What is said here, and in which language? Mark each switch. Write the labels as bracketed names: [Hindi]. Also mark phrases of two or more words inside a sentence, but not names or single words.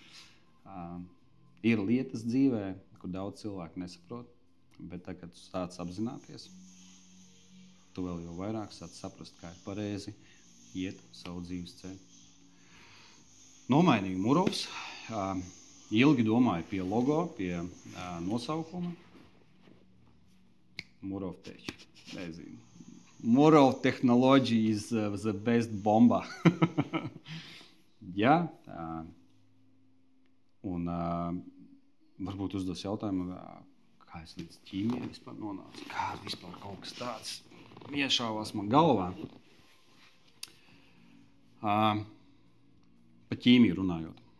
[Latvian] Ir lietas dzīvē, kur daudz cilvēku nesaprot, bet tad, kad tu sāc apzināties, tu vēl jau vairāk sāc saprast, kā ir pareizi iet savu dzīves ceļu. Nomainīju Murovs. Ilgi domāju pie logo, pie nosaukuma. Murov Tech. Nezinu. [English] Murov Technology is the best bomba. [Latvian] Jā. Un varbūt uzdos jautājumu, kā es līdz ķīmijai vispār nonācu. Kā vispār kaut kas tāds iešāvās man galvā. Pa ķīmiju runājot.